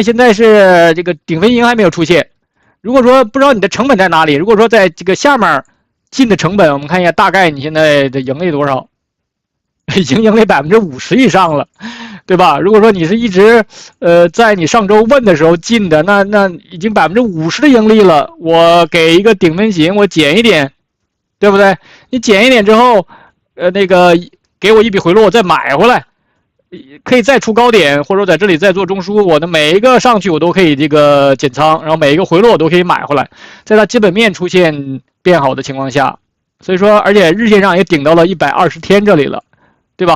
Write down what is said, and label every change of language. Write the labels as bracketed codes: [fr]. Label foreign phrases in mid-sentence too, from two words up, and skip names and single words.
[zh] 現在是這個頂分型還沒有出現。如果說不知道你的成本在哪裡，如果說在這個下面進的成本，我們看一下大概你現在的盈利多少，已經盈利50%以上了，對吧？如果說你是一直在你上周問的時候進的，那已經50%的盈利了。我給一個頂分型，我減一點，對不對？你減一點之後，那個給我一筆回落，我再買回來，可以再出高點，或者說在這裡再做中樞，我的每一個上去我都可以這個減倉，然後每一個回落我都可以買回來，在它基本面出現變好的情況下，所以說而且日線上也頂到了120天這裡了，對吧？